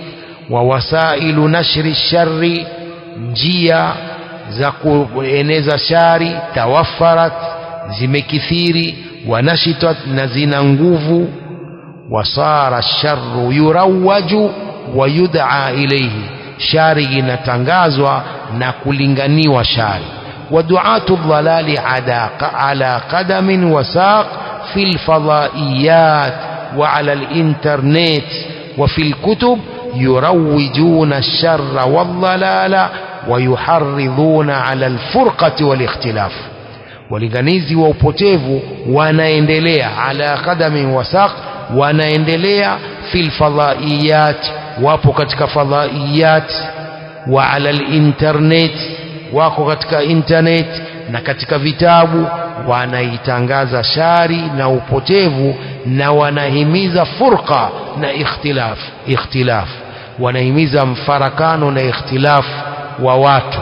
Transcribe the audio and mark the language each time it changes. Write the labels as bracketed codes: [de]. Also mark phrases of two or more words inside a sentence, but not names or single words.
[ar] ووسائل نشر الشر, [sw] njia za kueneza shari, tawaffarat, zimekithiri. [ar] ونشطت, [sw] na zina nguvu. [ar] وصار الشر يروج ويدعى إليه, [sw] shari inatangazwa na kulinganiwa shari. [ar] ودعاة الضلال على قدم وساق في الفضائيات وعلى الإنترنت وفي الكتب يروجون الشر والضلال ويحرضون على الفرقة والاختلاف. [sw] walinganizi wa upotevu wanaendelea [ar] على قدم وساق, [sw] wanaendelea [ar] في الفضائيات, [sw] wapo katika fadhaiyat, [ar] وعلى الإنترنت, [sw] wako katika internet na katika vitabu, wanaitangaza shari na upotevu, na wanahimiza furqa na ikhtilaf, wanahimiza mfarakano na ikhtilaf wa watu.